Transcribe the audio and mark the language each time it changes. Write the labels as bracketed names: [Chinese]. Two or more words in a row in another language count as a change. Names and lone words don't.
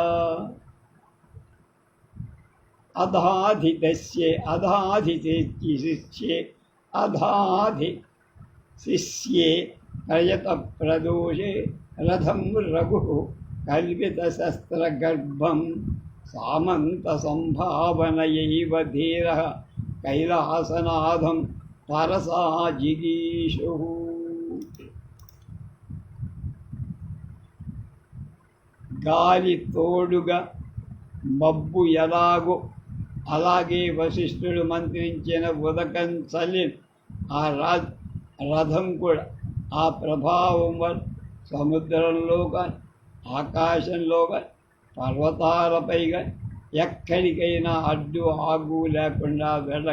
[Sanskrit] अधाधिशिष्ये प्रयतप्रदोषे रथं रघुः कल्पितशस्त्रगर्भं सामन्तसंभावनयैव धीरः कैलासनाथं तरसा जिगीषुः. [Telugu] గాలి తోడుగా మబ్బు ఎలాగో అలాగే వశిష్ఠుడు మంత్రించిన ఉదకం చల్లిన ఆ రథం కూడా ఆ ప్రభావం వల్ల సముద్రంలో కానీ, ఆకాశంలో కానీ, పర్వతాలపై కానీ ఎక్కడికైనా అడ్డు ఆగు లేకుండా వెళ్ళగ.